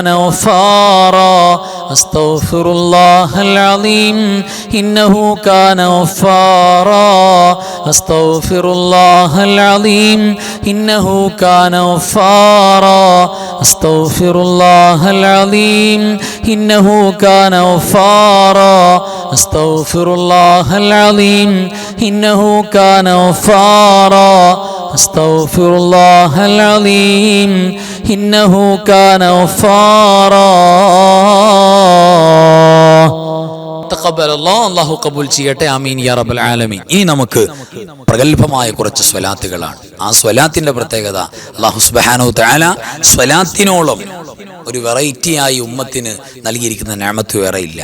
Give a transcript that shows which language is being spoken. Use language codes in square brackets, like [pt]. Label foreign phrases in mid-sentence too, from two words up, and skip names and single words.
[ar] غفارا أستغفر الله العليم إنه كان غفارا أستغفر الله العليم إنه كان غفارا أستغفر الله العليم إنه كان غفارا أستغفر الله العظيم إنه كان غفارا أستغفر الله العظيم إنه كان غفارا. [ml] അല്ലാഹു കബൂൽ ചെയ്യട്ടെ. [ar] آمين يا رب العالمين. [ml] ഇനി നമുക്ക് പ്രഗത്ഭമായ കുറച്ച് സ്വലാത്തുകളാണ്. ആ സ്വലാത്തിന്റെ പ്രത്യേകത, [ar] الله سبحانه تعالى [ml] സ്വലാത്തിനോളം ഒരു വെറൈറ്റിയായി ഉമ്മത്തിന് നൽകിയിരിക്കുന്ന നിഅമത്ത് വേറെ ഇല്ല.